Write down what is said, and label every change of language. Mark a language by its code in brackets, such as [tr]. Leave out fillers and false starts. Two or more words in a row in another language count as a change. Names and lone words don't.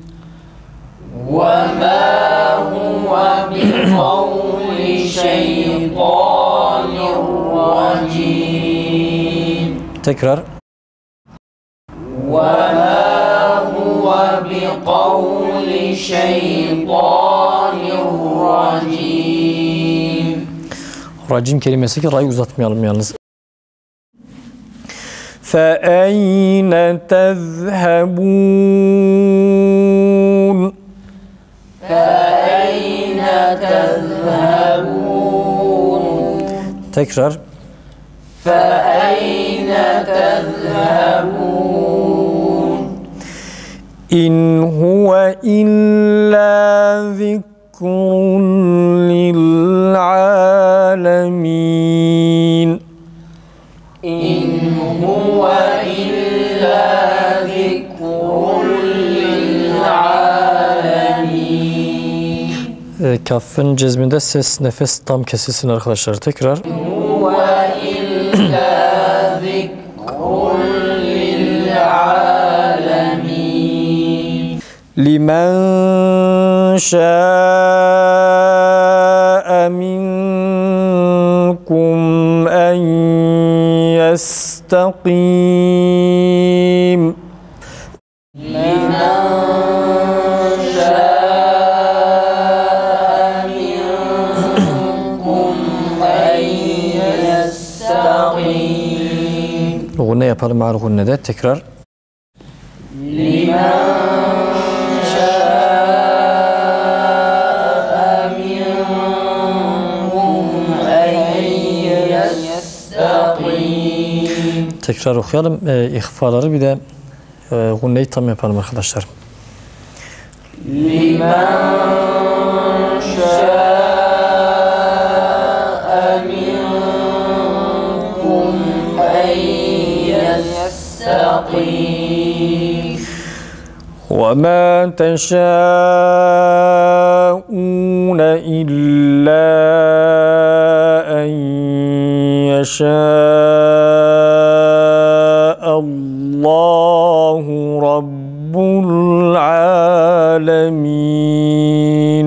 [ar] وما هو بقول شيطان رجيم. [tr] Tekrar. [ar] وما هو بقول شيطان رجيم. [tr] Racim kelimesi ki ra'yı uzatmayalım yalnız. [ar] فَأَيْنَ تَذْهَبُونَ. فأين تذهبون. [tr] Tekrar. [ar] فأين تذهبون. إِنْ هُوَ إِلَّا ذِكْرٌ لِلْعَالَمِينَ. إن هو إلا ذكر للعالمين. [tr] Kafın cezminde ses nefes tam kesilsin arkadaşlar. Tekrar. [ar] هو إلا ذكر للعالمين. لِمَنْ شَاءَ مِنْكُمْ أَنْ يَسْتَقِيمَ. لمن شاء منكم أن يستقيم. [tr] Gunne yapalım ma'al gunnede. Tekrar. [ar] لمن شاء منكم أن يستقيم. [tr] Tekrar okuyalım. İhfaları bir de gunneyi tam yapalım arkadaşlar. [ar] لمن شاء منكم أن يستقيم. وَمَا تَشَاءُونَ إِلَّا أَنْ يَشَاءَ اللَّهُ رَبُّ الْعَالَمِينَ.